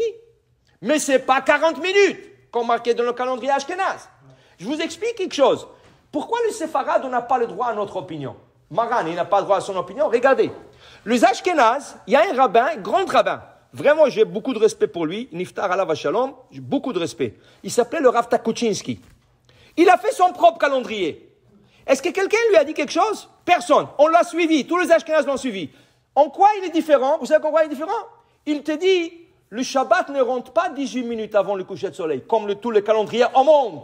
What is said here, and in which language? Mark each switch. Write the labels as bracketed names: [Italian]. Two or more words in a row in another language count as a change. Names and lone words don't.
[French] Mais ce n'est pas 40 minutes, comme marqué dans le calendrier Ashkenaz. Je vous explique quelque chose. Pourquoi le séfarade, on n'a pas le droit à notre opinion? Maran, il n'a pas le droit à son opinion. Regardez, les Ashkenaz, il y a un rabbin, grand rabbin. Vraiment, j'ai beaucoup de respect pour lui. [Hebrew] נפטר עליו השלום, [French] j'ai beaucoup de respect. Il s'appelait le Rav Takuchinsky. Il a fait son propre calendrier. Est-ce que quelqu'un lui a dit quelque chose? Personne. On l'a suivi. Tous les Ashkenaz l'ont suivi. En quoi il est différent? Vous savez en quoi il est différent? Il te dit, le Shabbat ne rentre pas 18 minutes avant le coucher de soleil, comme tous les calendriers au monde.